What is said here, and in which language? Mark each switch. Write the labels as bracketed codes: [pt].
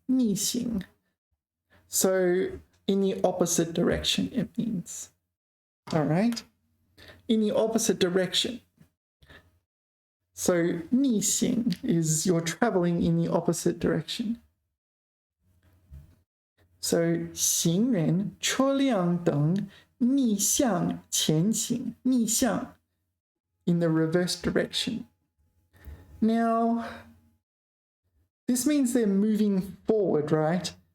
[zh] 逆行. [en] So in the opposite direction, it means. All right? In the opposite direction. So 逆行 is you're traveling in the opposite direction. So [zh] 行人、车辆等逆向前行, [en] 逆向 in the reverse direction. Now, this means they're moving forward, right?